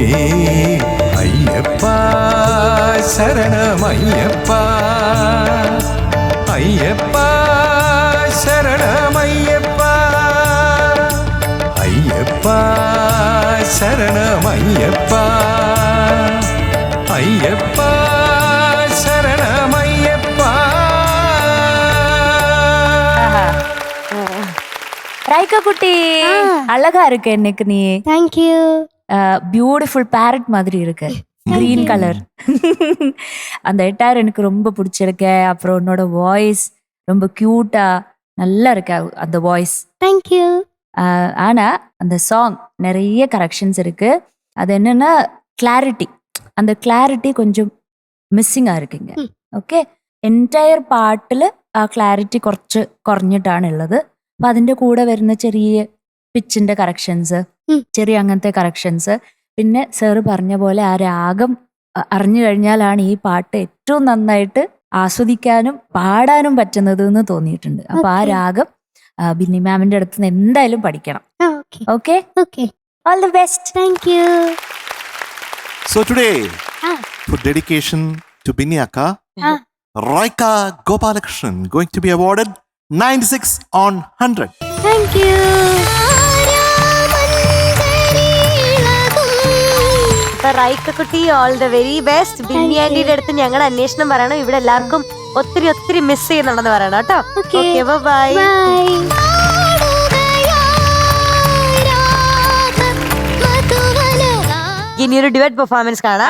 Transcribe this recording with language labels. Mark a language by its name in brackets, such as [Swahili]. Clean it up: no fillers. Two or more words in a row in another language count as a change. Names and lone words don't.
[Malayalam] അയ്യപ്പ ശരണമയ്യപ്പ, അയ്യപ്പ ശരണമയ്യപ്പ, അയ്യപ്പ ശരണമയ്യപ്പ, അയ്യപ്പ ശരണമയ്യപ്പ. [Tamil] ரைக்கா குட்டி, அழகா இருக்கு எனக்கு. நீ [English] thank you. beautiful parrot [Tamil] மாதிரி இருக்கு, [English] green color. [Tamil] அந்த எட்டார் எனக்கு ரொம்ப பிடிச்சிருக்கு. அப்புறம் உன்னோட வாய்ஸ் ரொம்ப கியூட்டா நல்லா இருக்கு அந்த வாய்ஸ். [English] thank you. [Tamil] ஆனா அந்த சாங் நிறைய கரெக்ஷன்ஸ் இருக்கு. அது என்னன்னா கிளாரிட்டி, அந்த கிளாரிட்டி கொஞ்சம் [Malayalam] മിസ്സിംഗ് ആയിരിക്കുங்க. ഓക്കെ. എൻറ്റയർ പാട്ടിൽ ആ ക്ലാരിറ്റി കുറച്ച് കുറഞ്ഞിട്ടാണ് ഉള്ളത്. അപ്പൊ അതിന്റെ കൂടെ വരുന്ന ചെറിയ പിച്ചിന്റെ കറക്ഷൻസ്, ചെറിയ അങ്ങനത്തെ കറക്ഷൻസ്, പിന്നെ സാറ് പറഞ്ഞ പോലെ ആ രാഗം അറിഞ്ഞു കഴിഞ്ഞാലാണ് ഈ പാട്ട് ഏറ്റവും നന്നായിട്ട് ആസ്വദിക്കാനും പാടാനും പറ്റുന്നത് എന്ന് തോന്നിയിട്ടുണ്ട്. അപ്പൊ ആ രാഗം ബിന്നി മാമിന്റെ അടുത്ത് നിന്ന് എന്തായാലും പഠിക്കണം. ഓക്കെ. [English] all the best. thank you. So today, for dedication to Binni Akka, Raika Gopalakrishnan going to be awarded 96 on 100. Thank you. [Malayalam] റൈക്ക കുട്ടി, [English] all the very best. [Malayalam] ബിന്നി ആന്റിയുടെ അടുത്ത് ഞങ്ങൾ അന്വേഷണം പറയണം. ഇവിടെ എല്ലാവർക്കും ഒത്തിരി ഒത്തിരി മിസ് ചെയ്യുന്നുണ്ടെന്ന് പറയണം കേട്ടോ. ഓക്കെ, ബൈ. ഇനിയൊരു [English] duet performance [Malayalam] കാണാം.